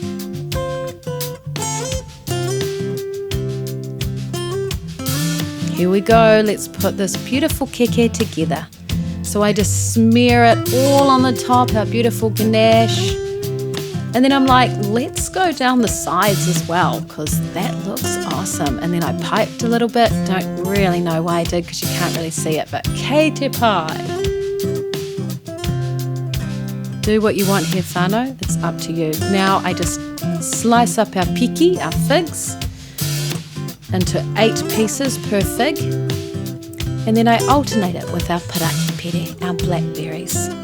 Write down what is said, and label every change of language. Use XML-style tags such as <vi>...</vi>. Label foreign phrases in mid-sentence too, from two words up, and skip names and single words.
<en>Here we go, let's put this beautiful keke together. So I just smear it all on the top, our beautiful ganache. And then I'm like, let's go down the sides as well, because that looks awesome. And then I piped a little bit, don't really know why I did because you can't really see it, but</en> <mi>kei te pai.</mi> <en>Do what you want here, whānau, it's up to you. Now I just slice up our piki, our figs, into 8 pieces per fig, and then I alternate it with our parakipere, our blackberries.</en>